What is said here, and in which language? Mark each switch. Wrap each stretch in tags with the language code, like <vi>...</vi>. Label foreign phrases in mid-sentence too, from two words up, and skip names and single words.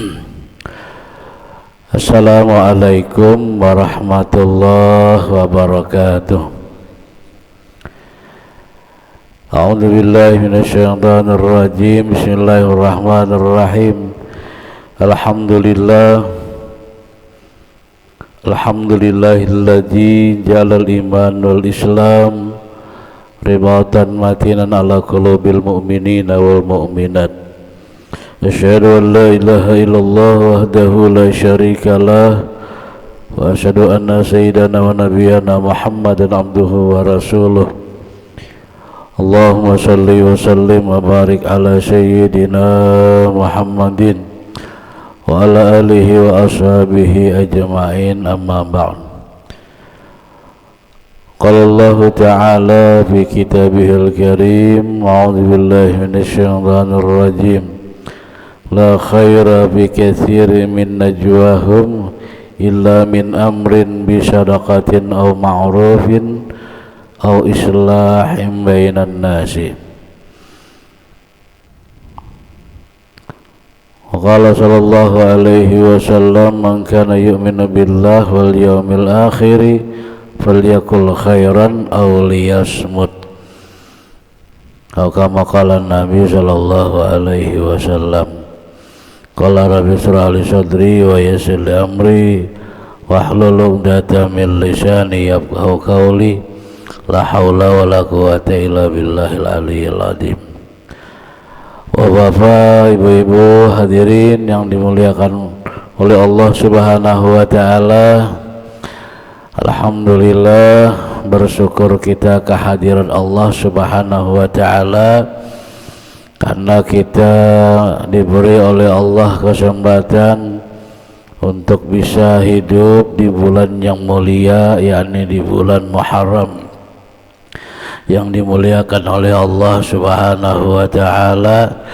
<ar>السلام عليكم ورحمة الله وبركاته. أعوذ بالله من الشيطان الرجيم. بسم الله الرحمن الرحيم. الحمد لله الذي جعل الإيمان والإسلام رباطا متينا على قلوب المؤمنين والمؤمنات. أشهد أن لا إله إلا الله وحده لا شريك له وأشهد أن سيدنا ونبينا محمدا عبده ورسوله. اللهم صل وسلم وبارك على سيدنا محمد وعلى آله وأصحابه أجمعين، أما بعد. قال الله تعالى في كتابه الكريم، أعوذ بالله من الشيطان الرجيم, لا خير في كثير من نجواهم إلا من أمر بصدقة أو معروف أو إصلاح بين الناس. قال صلى الله عليه وسلم، من كان يؤمن بالله واليوم الآخر فليقل خيرا أو ليصمت. كما قال النبي صلى الله عليه وسلم، قال رب اشرح لي صدري ويسر لي أمري واحلل عقدة من لساني يفقهوا قولي، لا حول ولا قوة إلا بالله العلي العظيم.</ar> <id>Bapak, ibu-ibu, hadirin yang dimuliakan oleh Allah</id> <ar>سبحانه وتعالى,</ar> <id>alhamdulillah, bersyukur kita kehadiran Allah</id> <ar>سبحانه وتعالى</ar> <id>karena kita diberi oleh Allah kesempatan untuk bisa hidup di bulan yang mulia, yakni di bulan Muharram yang dimuliakan oleh Allah</id> <ar>سبحانه وتعالى.</ar>